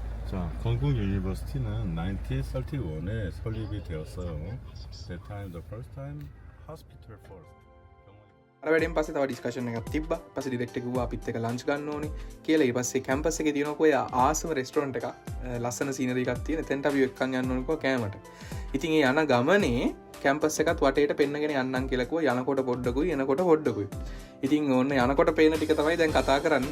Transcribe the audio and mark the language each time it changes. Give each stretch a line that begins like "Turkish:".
Korean: 자, 건국 유니버시티는 1931에 설립이 되었어요.
English: That time, the first time, hospital first.
Sinhala: අර වැඩෙන් පස්සේ තව ඩිස්කෂන් එකක් තිබ්බා. පස්සේ ඩිරෙක්ටර් කිව්වා අපිත් එක්ක ලන්ච් ගන්න ඕනේ කියලා. ඊට පස්සේ කැම්පස් එකේ තියෙනවා කොය ආසම රෙස්ටොරන්ට් එකක්. ලස්සන සීනරි එකක් තියෙන. එතෙන්ට අපි එක්කන් යන්න ඕනේ කො කෑමට. ඉතින් ඒ යන ගමනේ කැම්පස් එකත් වටේට පෙන්නගෙන යන්නම් කියලා කිව්වා. යනකොට පොඩ්ඩකුයි එනකොට පොඩ්ඩකුයි. ඉතින් ඕන්න යනකොට පේන ටික තමයි දැන් කතා කරන්නේ.